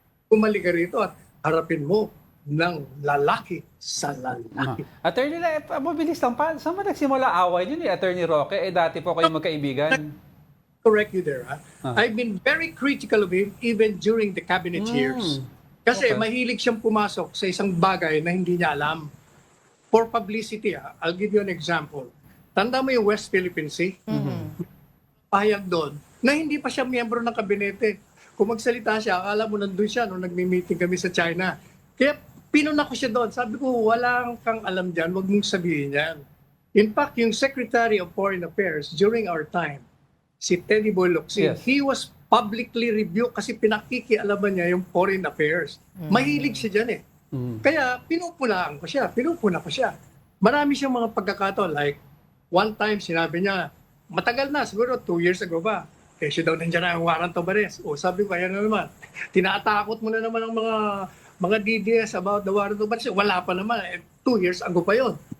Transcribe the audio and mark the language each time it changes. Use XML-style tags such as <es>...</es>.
<tl>Bumalik ka rito at harapin mo ng lalaki sa lalaki. Attorney, mabilis lang pa. Saan ba nagsimula away niyo ni Attorney Roque? Dati po kayo magkaibigan.</tl> <en>Correct you there. I've been very critical of him even during the cabinet years.</en> <tl>Kasi</tl> <en>Okay.</en> <tl>mahilig siyang pumasok sa isang bagay na hindi niya alam.</tl> <en>For publicity, I'll give you an example.</en> <tl>Tanda mo yung West Philippine Sea? Pahayag doon na hindi pa siya miyembro ng kabinete. Kung magsalita siya, akala mo nandun siya nung nagmi-meeting kami sa China. Kaya pinuna ko siya doon. Sabi ko, wala kang alam dyan, wag mong sabihin yan.</tl> <en>In fact, yung Secretary of Foreign Affairs during our time, si Teddy Boy Locsin, Yes. he was publicly rebuked</en> <tl>kasi pinakikialaman niya yung</tl> <en>foreign affairs.</en> <tl>Mahilig siya dyan eh. Kaya pinupuna ko siya. Marami siyang mga pagkakataon.</tl> <en>Like, one time</en> <tl>sinabi niya, matagal na, siguro 2 years ago ba, kasi daw nandiyan na ang warrant of arrest. O sabi ko, ayan na naman. Tinatakot mo na naman ang mga DDS about the warrant of arrest. Wala pa naman. 2 years ago pa yon.</tl>